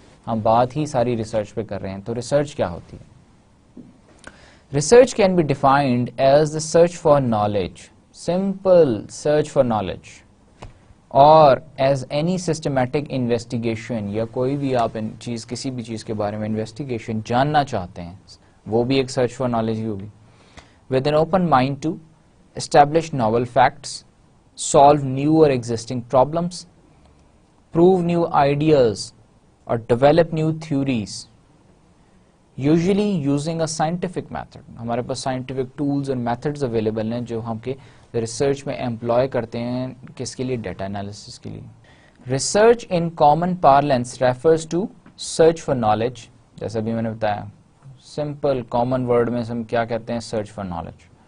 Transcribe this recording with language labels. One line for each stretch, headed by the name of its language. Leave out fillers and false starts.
Urdu: ہم بات ہی ساری ریسرچ پہ کر رہے ہیں, تو ریسرچ کیا ہوتی ہے؟
English: research can be defined as the search for knowledge,
Urdu: simple search for knowledge, اور
English: as any systematic investigation,
Urdu: یا کوئی بھی آپ کسی بھی چیز کے بارے میں انویسٹیگیشن جاننا چاہتے ہیں, وہ بھی ایک سرچ فار نالج ہی ہوگی.
English: with an open mind to establish novel facts, solve new or existing problems, prove new ideas, or develop new theories, usually using a scientific method.
Urdu: ہمارے پاس
English: scientific tools and methods available
Urdu: ہیں جو ہم کے research میں employ کرتے ہیں کس کے لیے؟ ڈیٹا انالیسس کے لیے. Research
English: in common parlance refers to search for knowledge.
Urdu: جیسا بھی میں نے بتایا سمپل کامن ورڈ میں ہم کیا کہتے ہیں؟
English: Search for knowledge.